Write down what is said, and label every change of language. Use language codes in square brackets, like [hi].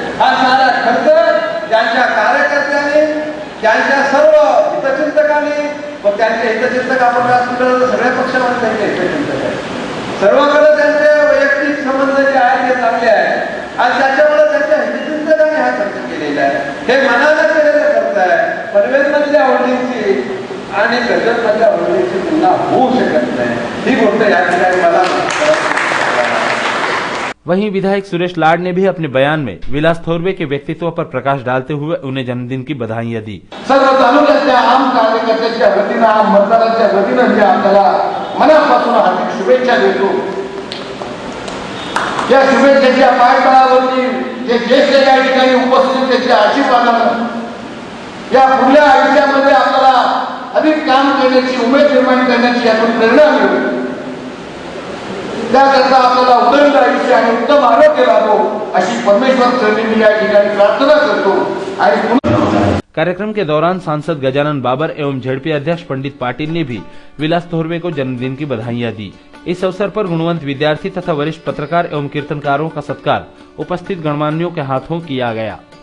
[mr] हा सारा खर्च त्यांच्या कार्यकर्त्यांनी, त्यांच्या सर्व हितचिंतकांनी व त्यांचे हितचिंतक आपण व्यासपीठावर सगळ्या पक्षामध्ये त्यांचे हितचिंतक आहेत, सर्वकडे त्यांचे वैयक्तिक संबंध जे आहेत ते चांगले आहेत आणि त्याच्यामुळे त्यांच्या हितचिंतकांनी हा खर्च केलेला आहे. हे मनानं केलेलं खर्च आहे. पनवेलमधल्या होल्डिंगची आणि कर्जतमधल्या होल्डिंगची तुलना होऊ शकत नाही, ही गोष्ट या ठिकाणी मला. [hi] वहीं विधायक सुरेश लाड ने भी अपने बयान में विलास थोरवे के व्यक्तित्व पर प्रकाश डालते हुए उन्हें जन्मदिन की बधाइयां दी। [mr] सर्व तालुक्यातल्या आम कार्यकर्त्यांच्या वतीनं, आम मतदारांच्या वतीनं मी आपल्याला मनापासून हार्दिक शुभेच्छा देतो. या शुभेच्छेच्या पाठबळावरती जे ज्येष्ठ या ठिकाणी उपस्थित त्याच्या आशीर्वादानं या पुढल्या आयुष्यामध्ये आपल्याला अधिक काम करण्याची, उमेद निर्माण करण्याची यातून प्रेरणा मिळेल. त्याकरता आपल्याला उदंड आयुष्य आणि उत्तम आरोग्य लाभो अशी परमेश्वर चरणी मी या ठिकाणी प्रार्थना करतो. आणि [hi] कार्यक्रम के दौरान सांसद गजानन बाबर एवं झेडपी अध्यक्ष पंडित पाटिल ने भी विलास थोरवे को जन्मदिन की बधाइयां दी। इस अवसर पर गुणवंत विद्यार्थी तथा वरिष्ठ पत्रकार एवं कीर्तनकारों का सत्कार उपस्थित गणमान्यों के हाथों किया गया।